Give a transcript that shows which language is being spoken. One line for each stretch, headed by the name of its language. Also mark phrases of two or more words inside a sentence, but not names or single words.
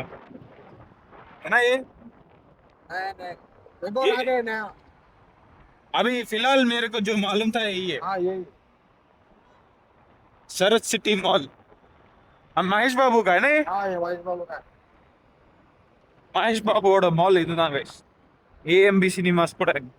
Hindi: है ना ये? अभी फिलहाल मेरे को जो मालूम था यही है. हाँ यही शरद सिटी मॉल. हम महेश बाबू का है ना ये? हाँ ये महेश बाबू का.
Tamil: மகேஷ் பாபுவோட மால் இதுதான் கைஸ். ஏஎம்பி சினிமாஸ் கூட.